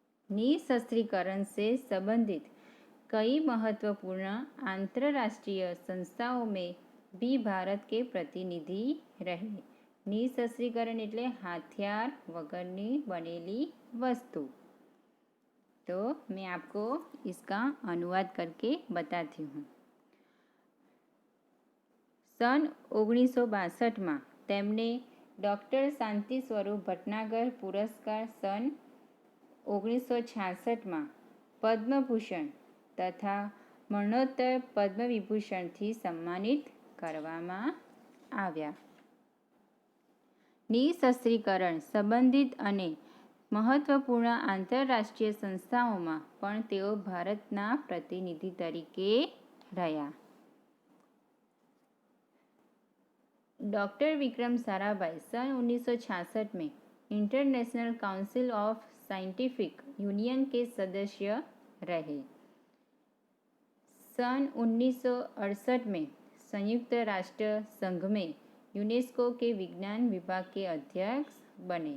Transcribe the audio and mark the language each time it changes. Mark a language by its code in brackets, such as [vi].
[hi] निःशस्त्रीकरण से संबंधित कई महत्वपूर्ण अंतर्राष्ट्रीय संस्थाओं में भी भारत के प्रतिनिधि रहे. निःशस्त्रीकरण [gu] એટલે हथियार વગરની બનેલી वस्तु. [hi] तो मैं आपको इसका अनुवाद करके बताती हूँ. सन 1962 में [gu] તેમને ડૉક્ટર શાંતિ સ્વરૂપ ભટનાગર પુરસ્કાર, [hi] सन 1966 में [gu] પદ્મભૂષણ તથા મરણોત્તર પદ્મવિભૂષણથી સન્માનિત કરવામાં આવ્યા. નિઃશસ્ત્રીકરણ સંબંધિત અને મહત્વપૂર્ણ આંતરરાષ્ટ્રીય સંસ્થાઓમાં પણ તેઓ ભારતના પ્રતિનિધિ તરીકે રહ્યા. [hi] डॉक्टर विक्रम साराभाई सन 1966 में international council of scientific union के सदस्य रहे. सन 1968 में संयुक्त राष्ट्र संघ में यूनेस्को के विज्ञान विभाग के अध्यक्ष बने.